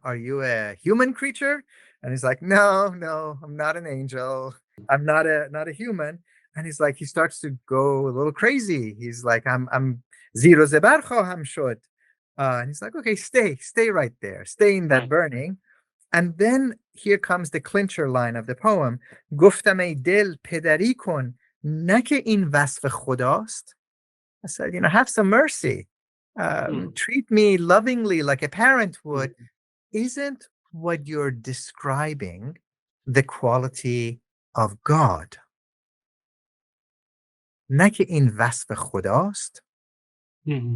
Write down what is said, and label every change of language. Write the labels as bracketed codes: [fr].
[en] Are you a human creature? And he's like, no, no, I'm not an angel. I'm not a human. And he starts to go a little crazy. He's like, I'm [fa] zero zebar khoham shod. [en] And he's like, okay, stay right there. Stay in that right, burning. And then here comes the clincher line of the poem. [fa] گفتم ای دل پدری کن نه که این وصف خداست. [en] I said, have some mercy. mm, Treat me lovingly like a parent would. mm, Isn't what you're describing the quality of God? [fa] نه که این وصف خداست. mm,